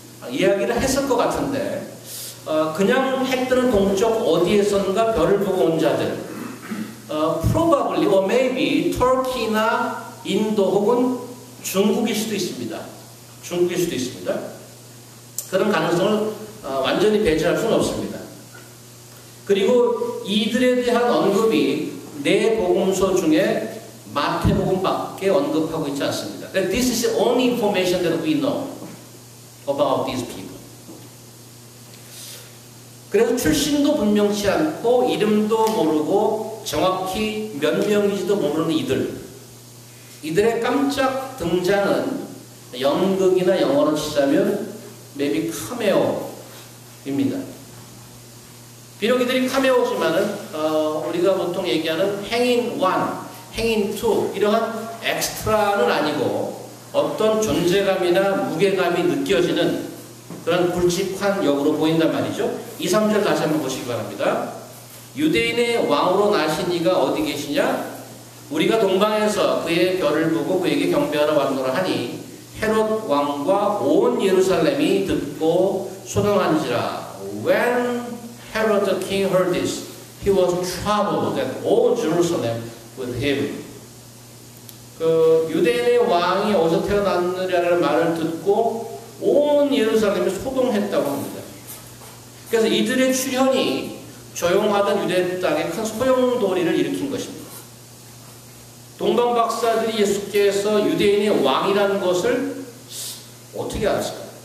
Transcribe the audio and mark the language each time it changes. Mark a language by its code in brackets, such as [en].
[ko] 이야기를 했을 것 같은데 그냥 해 뜨는 동쪽 어디에선가 별을 보고 온 자들 [en] probably or maybe [ko] 터키나 인도 혹은 중국일 수도 있습니다. 중국일 수도 있습니다. 그런 가능성을 완전히 배제할 수는 없습니다. 그리고 이들에 대한 언급이 네 복음서 중에 마태복음밖에 언급하고 있지 않습니다. [en] This is the only information that we know about these people. [ko] 그래서 출신도 분명치 않고 이름도 모르고 정확히 몇 명인지도 모르는 이들의 깜짝 등장은 연극이나 영어로 치자면 maybe 카메오입니다. 비록 이들이 카메오지만은 우리가 보통 얘기하는 행인 1, 행인 2 이러한 엑스트라는 아니고 어떤 존재감이나 무게감이 느껴지는 그런 굵직한 역으로 보인단 말이죠. 2, 3절 다시 한번 보시기 바랍니다. 유대인의 왕으로 나신 이가 어디 계시냐? 우리가 동방에서 그의 별을 보고 그에게 경배하러 왔노라 하니 헤롯 왕과 온 예루살렘이 듣고 소동한지라. [en] When Herod the king heard this, he was troubled and all Jerusalem with him. [ko] 그 유대인의 왕이 어디서 태어났느냐는 말을 듣고 온 예루살렘이 소동했다고 합니다. 그래서 이들의 출현이 조용하던 유대 땅에 큰 소용돌이를 일으킨 것입니다. 동방박사들이 예수께서 유대인의 왕이라는 것을 어떻게 알았을까요?